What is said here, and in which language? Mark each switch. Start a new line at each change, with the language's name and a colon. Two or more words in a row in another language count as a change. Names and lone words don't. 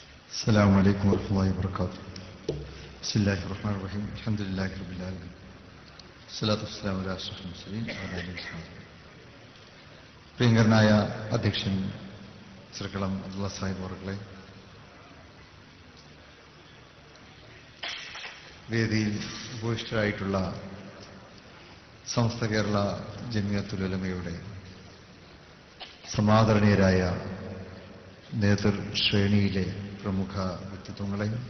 Arabic: السلام عليكم ورحمة الله وبركاته. بسم الله الرحمن الرحيم. الحمد لله رب العالمين. الصلاة والسلام على أشرف المرسلين وعلى آله وصحبه.
Malayalam: പ്രിയങ്കരനായ അധ്യക്ഷൻ ശ്രീകളം അബ്ദുള്ള സാഹിബ് അവർകളെ, വേദിയിൽ ഉപവിഷ്ടരായിട്ടുള്ള സമസ്ത കേരള ജമിയത്തുൽ ഉലമയുടെ സമാദരണീയരായ നേതൃശ്രേണിയിലെ പ്രമുഖ വ്യക്തിത്വങ്ങളെ,